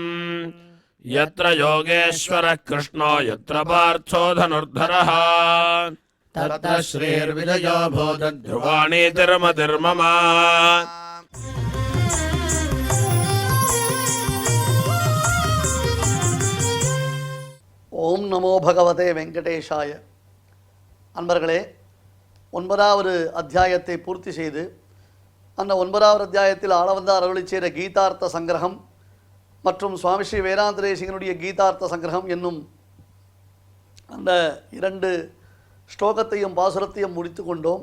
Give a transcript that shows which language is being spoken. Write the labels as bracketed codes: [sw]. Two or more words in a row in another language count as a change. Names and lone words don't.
[sa] यत्र योगेश्वरः कृष्णो यत्र पार्थो धनुर्धरः तत्र श्रीर्विजयो भूतध्रुवाणि तिर्मतिर्मम। ॐ नमो भगवते वेङ्कटेशाय. [ta] அன்பர்களே, 9வது அத்தியாயத்தை பூர்த்தி செய்து அந்த 9வது அத்தியாயத்தில் ஆளவந்தார் அருளிச் செய்த கீதார்த்த சங்கிரகம் மற்றும் சுவாமி ஸ்ரீ வேதாந்தரேசிகனுடைய கீதார்த்த சங்கிரகம் என்னும் அந்த 2 ஸ்லோகத்தையும் பாசுரத்தையும் முடித்து கொண்டோம்.